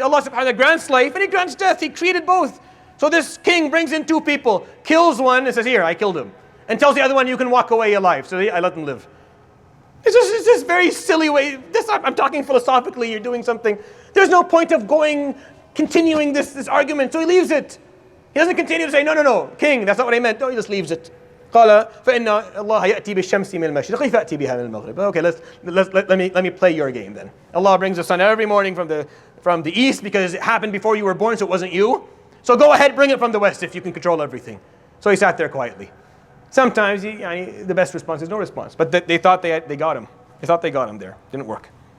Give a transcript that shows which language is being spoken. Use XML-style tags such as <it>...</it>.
<en>Allah subhanahu wa ta'ala grants life and he grants death. He created both. So this king brings in two people, kills one and says, here, I killed him. And tells the other one, you can walk away alive. So I let them live. It's this very silly way. I'm talking philosophically. You're doing something. There's no point of continuing this argument. So he leaves it. He doesn't continue to say, no, king, that's not what I meant. No, he just leaves it.</en> <ar>قال فإن الله يأتي بالشمس من المشرق فأتي بها من المغرب.</ar> <en>Okay, let me play your game then. Allah brings the sun every morning from the east because it happened before you were born, so it wasn't you. So go ahead, bring it from the west if you can control everything. So he sat there quietly. Sometimes the best response is no response. But they thought they got him. They thought they got him there. Didn't work.</en>